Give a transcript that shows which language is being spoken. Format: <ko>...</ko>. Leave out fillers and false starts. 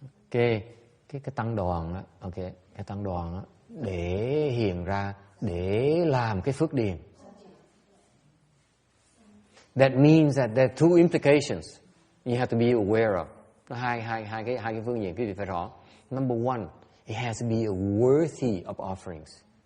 <vi>Cái tăng đoàn á, ok, cái tăng đoàn á, để hiện ra, để làm cái phước điền.</vi> <en>That means that there are two implications you have to be aware of.</en> <vi>Nó hai cái phương diện quý vị phải rõ.</vi> <en>Number one, it has to be worthy of offerings.</en>